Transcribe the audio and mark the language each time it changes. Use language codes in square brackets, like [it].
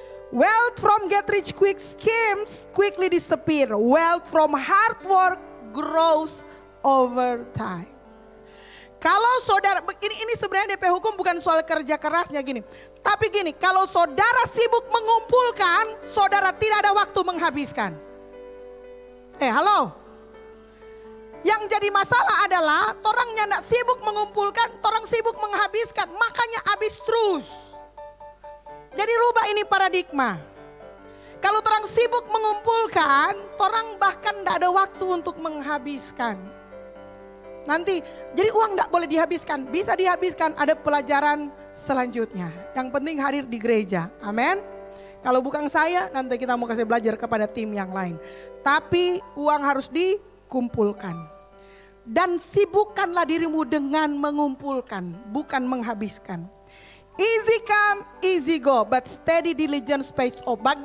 [en] Wealth from get rich quick schemes quickly disappear. Wealth from hard work grows over time. [id] Kalau saudara, ini sebenarnya DP hukum bukan soal kerja kerasnya gini. Tapi gini, kalau saudara sibuk mengumpulkan, saudara tidak ada waktu menghabiskan. Halo. Yang jadi masalah adalah orangnya tidak sibuk mengumpulkan, orang sibuk menghabiskan. Makanya habis terus. Jadi rubah ini paradigma. Kalau orang sibuk mengumpulkan, orang bahkan tidak ada waktu untuk menghabiskan. Nanti, jadi uang tidak boleh dihabiskan. Bisa dihabiskan, ada pelajaran selanjutnya. Yang penting hadir di gereja. Amin. Kalau bukan saya, nanti kita mau kasih belajar kepada tim yang lain. Tapi uang harus dikumpulkan. Dan sibukkanlah dirimu dengan mengumpulkan, bukan menghabiskan. [en] Easy come, easy go, but steady diligence pays off.